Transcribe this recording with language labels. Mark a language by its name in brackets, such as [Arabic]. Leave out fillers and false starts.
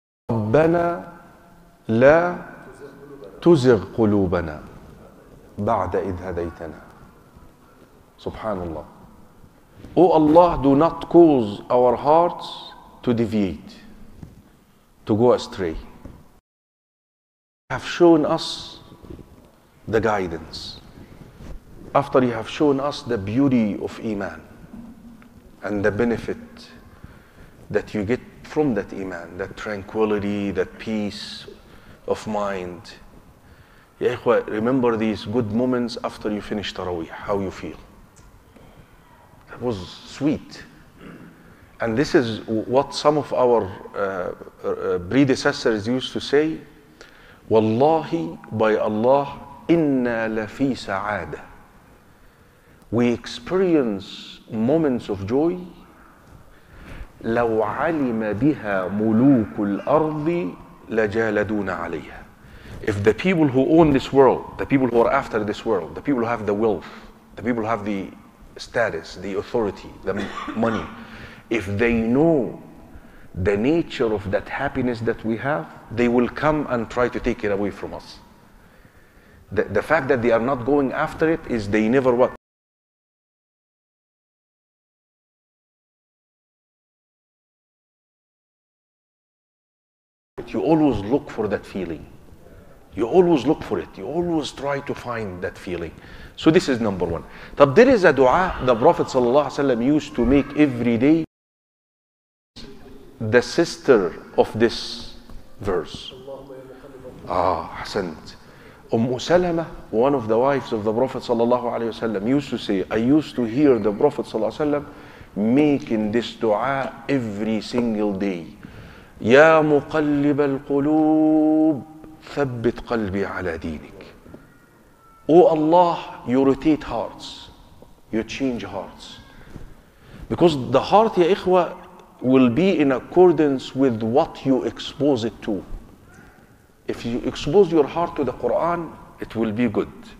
[Arabic] ربنا لا تزغ قلوبنا بعد إذ هديتنا. [English] Subhanallah. Oh Allah, do not cause our hearts to deviate, to go astray. You have shown us the guidance. After you have shown us the beauty of Iman and the benefit that you get from that Iman, that tranquility, that peace of mind. Ya ikhwa, remember these good moments after you finish Taraweeh, how you feel. That was sweet. And this is what some of our predecessors used to say, Wallahi, by Allah, [Arabic] inna lafi sa'ada. [English] We experience moments of joy [Arabic] لو علم بها ملوك الأرض لجالدون عليها. [English] If the people who own this world, the people who are after this world, the people who have the wealth, the people who have the status, the authority, the money, if they know the nature of that happiness that we have, they will come and try to take it away from us. The fact that they are not going after it is they never what? You always look for that feeling. You always look for it. You always try to find that feeling. So this is number one. But there is a dua the Prophet ﷺ used to make every day. The sister of this verse. Hasant. Salama, one of the wives of the Prophet ﷺ, used to say, I used to hear the Prophet ﷺ making this dua every single day. [Arabic] يا مقلب القلوب ثبت قلبي على دينك. [English] Oh Allah, you rotate hearts, you change hearts. Because the heart, ya ikhwa, will be in accordance with what you expose it to. If you expose your heart to the Quran, it will be good.